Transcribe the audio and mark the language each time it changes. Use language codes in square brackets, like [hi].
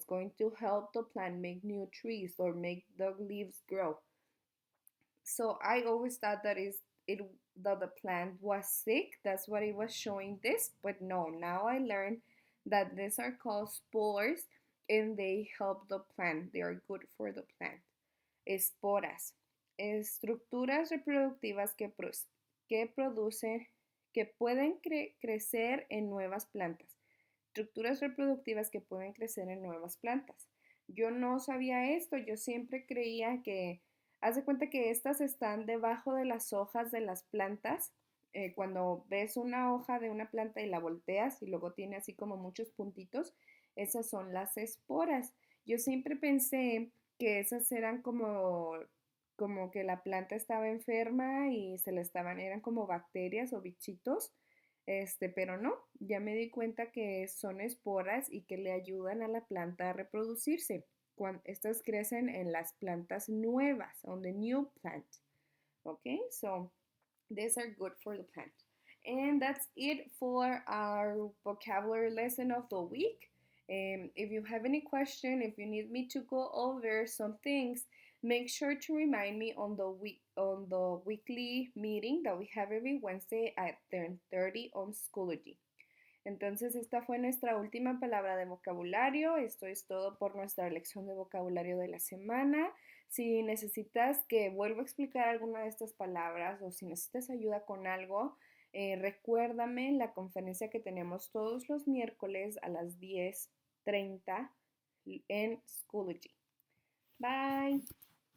[en] It's going to help the plant make new trees or make the leaves grow. So I always thought it that the plant was sick. That's what it was showing this, but no. Now I learned that these are called spores and they help the plant. They are good for the plant. [es] Esporas, estructuras reproductivas que producen, que pueden crecer en nuevas plantas. Estructuras reproductivas que pueden crecer en nuevas plantas. Yo no sabía esto, yo siempre creía que, haz de cuenta que estas están debajo de las hojas de las plantas. Cuando ves una hoja de una planta y la volteas y luego tiene así como muchos puntitos, esas son las esporas. Yo siempre pensé que esas eran como que la planta estaba enferma y se le estaban, eran como bacterias o bichitos, pero no, ya me di cuenta que son esporas y que le ayudan a la planta a reproducirse. Cuando estas crecen en las plantas nuevas, [en] on the new plant. Okay, so these are good for the plant. And that's it for our vocabulary lesson of the week. If you have any question, if you need me to go over some things, make sure to remind me on the weekly meeting that we have every Wednesday at 10:30 on Schoology. [es] Entonces, esta fue nuestra última palabra de vocabulario. Esto es todo por nuestra lección de vocabulario de la semana. Si necesitas que vuelva a explicar alguna de estas palabras o si necesitas ayuda con algo, recuérdame la conferencia que tenemos todos los miércoles a las 10:30 en Schoology. Bye.